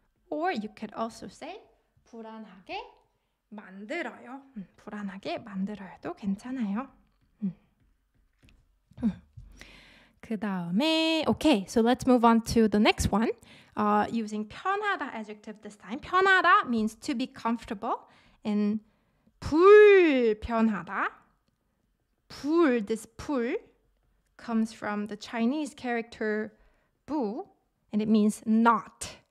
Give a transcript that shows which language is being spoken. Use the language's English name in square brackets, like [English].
[English] Or you could also say [Korean] 불안하게 만들어요. 불안하게 만들어요도 괜찮아요. 그 다음에 [English] okay, so let's move on to the next one. Using 편하다 adjective this time. 편하다 means to be comfortable. And 불편하다, this 불 comes from the Chinese character 부, and it means not.